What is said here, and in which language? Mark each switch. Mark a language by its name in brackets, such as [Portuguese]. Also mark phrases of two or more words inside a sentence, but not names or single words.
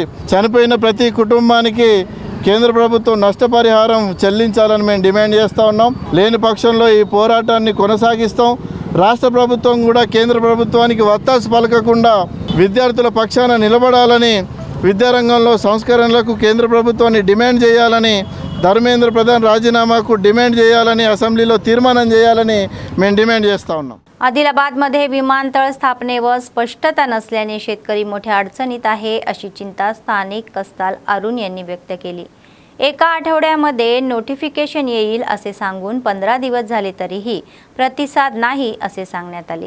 [Telugu] చనిపోయిన ప్రతి కుటుంబానికి కేంద్ర ప్రభుత్వం నష్టపరిహారం చెల్లించాలని మేము డిమాండ్ చేస్తూ ఉన్నాం. లేని పక్షంలో ఈ పోరాటాన్ని కొనసాగిస్తాం. రాష్ట్ర ప్రభుత్వం కూడా కేంద్ర ప్రభుత్వానికి వత్తాసు పలకకుండా విద్యార్థుల పక్షాన నిలబడాలని, విద్యారంగంలో సంస్కరణలకు కేంద్ర ప్రభుత్వాన్ని డిమాండ్ చేయాలని, धर्मेंद्र प्रधान राजीनामाకు डिमांड చేయాలని असेंब्लीలో తీర్మానం చేయాలని మేము डिमांड చేస్తా ఉన్నాం. [Marathi] आदिलाबादमध्ये विमानतळ स्थापनेवर स्पष्टता नसल्याने शेतकरी मोठ्या अडचणीत आहे अशी चिंता स्थानिक कस्ताल अरुण यांनी व्यक्त केली. एका आठवड्यामध्ये नोटिफिकेशन येईल असे सांगून 15 दिवस झाले तरीही प्रतिसाद नाही असे सांगण्यात आले.